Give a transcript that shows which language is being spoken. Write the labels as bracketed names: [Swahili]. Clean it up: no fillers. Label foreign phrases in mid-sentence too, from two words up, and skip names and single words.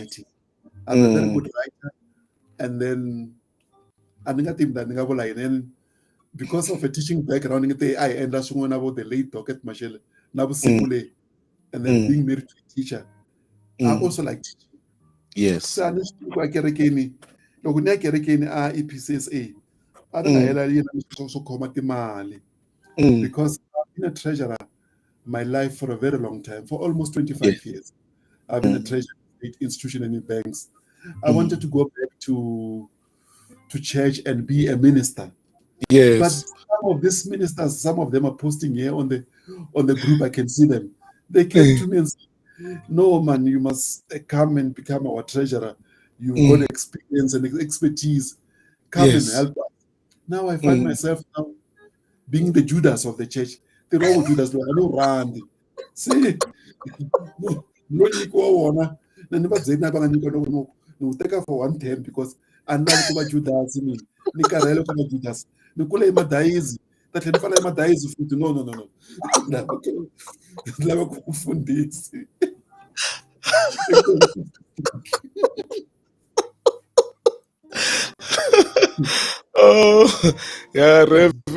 [English] writing. I'm a very Mm. good writer, and then I think that then because of a teaching background, I end up about the late docket Michelle Mm. Nabusikule, and then Mm. being married to a teacher. I Mm. also like teaching. Yes. So I just [Tsonga] kwa kerekeni. Loko ni ya kerekeni a EPCSA. [English] I don't Mm. [Tsonga] know so khoma timali Mm. [English] because I've been a treasurer my life for a very long time, for almost 25 Yes. years. I've been a Mm. treasurer in state institution and in banks. I wanted Mm. to go back to church and be a minister. But Yes. some of these ministers, some of them are posting here on the group. I can see them. They came Mm. to me and said, "No, man, you must come and become our treasurer. You've got Mm. experience and expertise. Come and Yes. help us." Now I find Mm. myself now being the Judas of the church. The role of Judas, I don't run. [Tsonga] See, no nyikiwa wona na ni va byeli na va nga nyikiwa no ni wu teka [English] for 110 because [Tsonga] a ni lavi ku va Judas mina ni karhele ku va Judas ni kule emadayizi ta tlhela ni pfala emadayizi futhi no ni lava ku mufundhisi. [English] Oh, yeah, Rev.